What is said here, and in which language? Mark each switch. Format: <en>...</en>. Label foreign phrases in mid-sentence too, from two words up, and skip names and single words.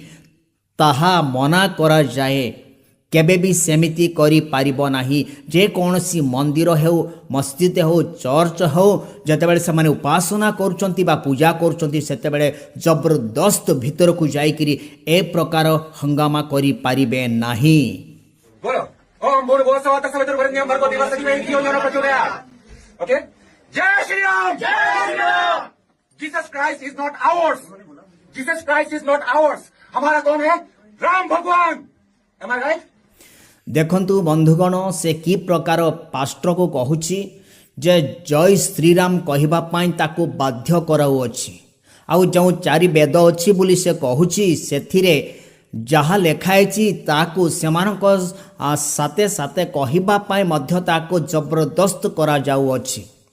<or>ତାହା ମନା କରାଯାଏ। କେବେ ବି ସେମିତି କରିପାରିବ ନାହିଁ। ଯେକୌଣସି ମନ୍ଦିର ହେଉ, ମସଜିଦ ହେଉ, ଚର୍ଚ୍ଚ ହେଉ, ଯେତେବେଳେ ସେମାନେ ଉପାସନା କରୁଛନ୍ତି ବା ପୂଜା କରୁଛନ୍ତି, ସେତେବେଳେ ଜବରଦସ୍ତ ଭିତରକୁ ଯାଇକରି ଏ ପ୍ରକାର ହଙ୍ଗାମା କରିପାରିବେ ନାହିଁ।</or> <sa>बोलो ओम भूर्भुवः स्वः तत्सवितुर्वरेण्यं भर्गो देवस्य धीमहि धियो यो न प्रचोदयात्।</sa> <hi>ओके, जय श्री राम। जय श्री राम।</hi> <en>Jesus Christ is not ours. Jesus Christ is not ours.</en> <hi>हमारा कौन है? राम भगवान।</hi> <en>Am I right?</en> <or>ଦେଖନ୍ତୁ ବନ୍ଧୁଗଣ, ସେ କି ପ୍ରକାର ପାଷ୍ଟରକୁ କହୁଛି ଯେ ଜୟ ଶ୍ରୀରାମ କହିବା ପାଇଁ ତାକୁ ବାଧ୍ୟ କରାଉଅଛି। ଆଉ ଯେଉଁ 4 ବେଦ ଅଛି ବୋଲି ସେ କହୁଛି, ସେଥିରେ ଯାହା ଲେଖା ହେଇଛି ତାକୁ ସେମାନଙ୍କ ସାଥେ ସାଥେ କହିବା ପାଇଁ ମଧ୍ୟ ତାକୁ ଜବରଦସ୍ତ କରାଯାଉଅଛି।</or>